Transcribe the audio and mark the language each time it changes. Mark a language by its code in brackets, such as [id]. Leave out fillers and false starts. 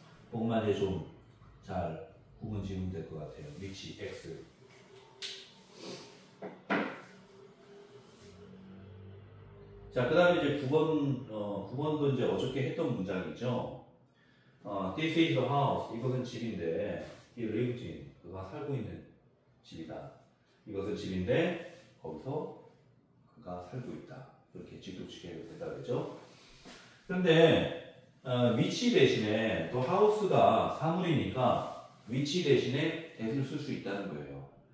[ko] 그것만 이제 좀 잘 구분 지으면 될 것 같아요. 위치, X. 자, 그 다음에 이제 9번도 이제 어저께 했던 문장이죠. [en] This is a house. [ko] 이것은 집인데, [en] he lives in. [ko] 그가 살고 있는 집이다. 이것은 집인데, 거기서 그가 살고 있다. 이렇게 직독치게 된다 그랬죠. 그런데 위치 대신에 또 하우스가 사물이니까 위치 대신에 that을 쓸 수 있다는 거예요.